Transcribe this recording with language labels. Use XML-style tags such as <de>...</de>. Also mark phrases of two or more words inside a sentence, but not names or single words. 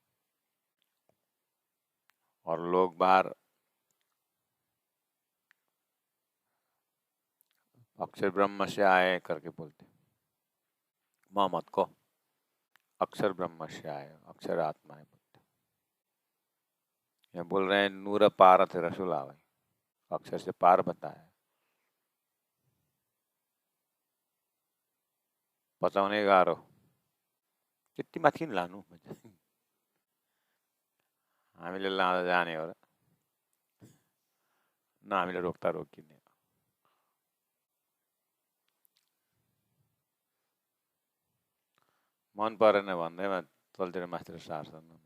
<hi>और लोग बाहर अक्षर ब्रह्म से आए करके बोलते, मोहम्मद को अक्षर ब्रह्म से आए, अक्षर आत्मा है बोलते। ये बोल रहे हैं नूर पारत रसूल आवे, अक्षर से पार बताया।</hi> <ne>बताउने गाह्रो, त्यति माथि नि लानु हामीले लाँदा जाने हो र न, हामीले रोक्दा रोकिने। मन परेन भन्दैमा तलतिर माथितिर सार्छन्।</ne>